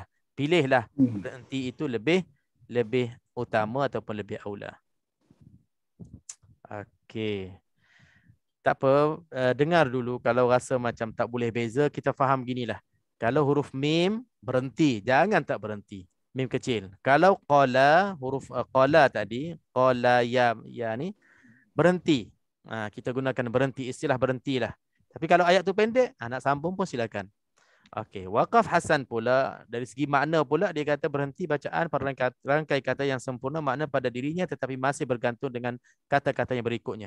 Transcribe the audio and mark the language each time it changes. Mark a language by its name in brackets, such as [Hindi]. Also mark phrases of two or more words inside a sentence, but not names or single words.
[Malay] Pilihlah berhenti itu lebih utama ataupun lebih aula. Okey. Tak apa, dengar dulu. Kalau rasa macam tak boleh beza, kita faham ginilah. Kalau huruf mim berhenti, jangan tak berhenti. Mim kecil. Kalau qala, huruf qala tadi, qala ya ni berhenti. Kita gunakan berhenti, istilah berhentilah. Tapi kalau ayat tu pendek, nak sambung pun silakan. Okey, [Arabic] waqaf hasan [Malay] pula dari segi makna pula dia kata berhenti bacaan pada rangkai kata yang sempurna makna pada dirinya tetapi masih bergantung dengan kata-kata yang berikutnya.